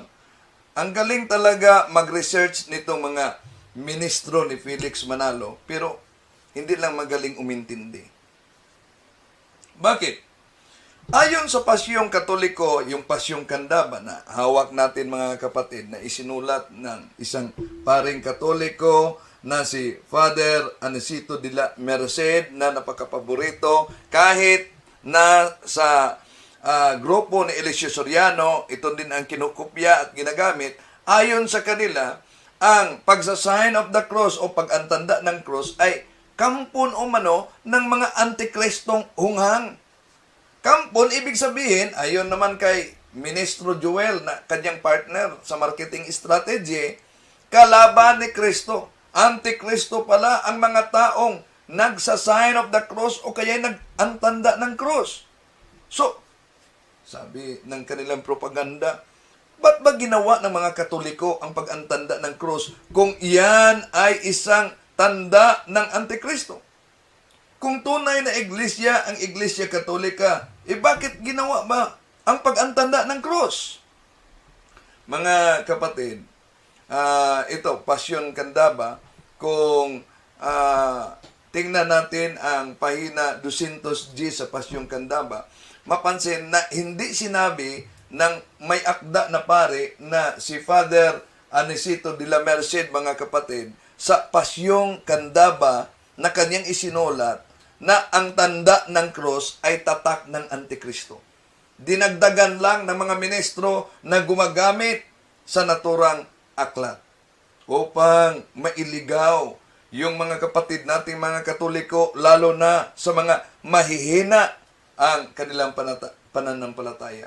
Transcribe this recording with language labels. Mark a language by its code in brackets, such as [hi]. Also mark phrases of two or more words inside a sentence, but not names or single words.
[tl] Ang galing talaga mag-research nitong mga ministro ni Felix Manalo, pero hindi lang magaling umintindi. Bakit? Ayon sa Pasyong Katoliko, yung Pasyong Candaba na hawak natin, mga kapatid, na isinulat ng isang paring Katoliko na si Father Anisito de la Merced, na napakapaborito kahit na sa grupo ni Eliseo Soriano, ito din ang kinukopya at ginagamit. Ayon sa kanila, ang pagsa- [en] sign of the cross [tl] o pag-antanda ng cross ay kampon o mano ng mga Antikristong hunghang. Kampon, ibig sabihin, ayon naman kay Ministro Joel na kanyang partner sa [en] marketing strategy, [tl] kalaban ni Kristo. Antikristo pala ang mga taong nagsa- [en] sign of the cross [tl] o kaya nag-antanda ng cross. So, sabi ng kanilang propaganda, ba't ba ginawa ng mga Katoliko ang pag-antanda ng cross kung iyan ay isang tanda ng Antikristo? Kung tunay na iglesia ang Iglesia Katolika, bakit ginawa ba ang pag-antanda ng cross? Mga kapatid, ito, Pasyon Candaba, kung tingnan natin ang pahina 210 sa Pasyon Candaba, mapansin na hindi sinabi ng may akda na pare na si Father Anisito de la Merced, mga kapatid, sa Pasyong Candaba na kanyang isinulat na ang tanda ng cross ay tatak ng Antikristo. Dinagdagan lang ng mga ministro na gumagamit sa naturang aklat upang mailigaw yung mga kapatid nating mga Katoliko, lalo na sa mga mahihina ang kanilang pananampalataya.